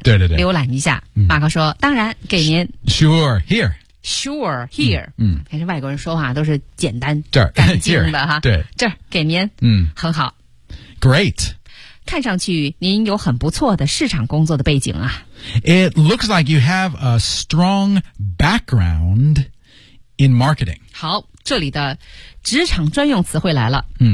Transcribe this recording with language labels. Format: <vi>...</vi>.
<zh>对对对，浏览一下。马克说，当然给您</zh> <en>sure here sure here，</en> <zh>还是外国人说话都是简单这儿干净的对，这儿给您，很好，</zh> <en>great。</en> <zh>看上去您有很不错的市场工作的背景啊。</zh> <en>It looks like you have a strong background in marketing.</en> <zh>好，这里的职场专用词汇来了。</zh>